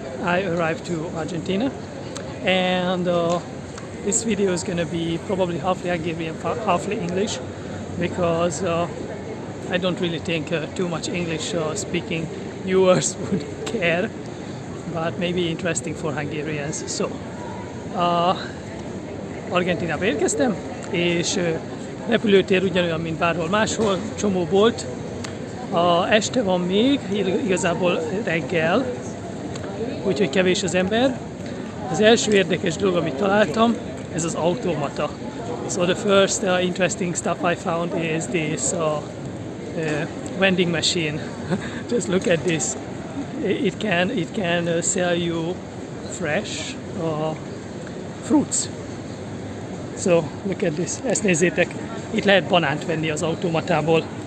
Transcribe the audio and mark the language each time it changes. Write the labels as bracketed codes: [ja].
[en] I arrived to Argentina, and this video is gonna be probably halfly Hungarian, halfly English, because I don't really think too much English speaking viewers would care, but maybe interesting for Hungarians. [hu] So, Argentinába érkeztem, és repülőtér ugyanolyan, mint bárhol máshol, csomó bolt. Este van még, igazából reggel, úgyhogy kevés az ember. Az első érdekes dolog, amit találtam, ez az automata. [en] So the first interesting stuff I found is this vending machine. Just look at this. It can sell you fresh fruits. So look at this. [hu] Ezt nézzétek, itt lehet banánt venni az automatából.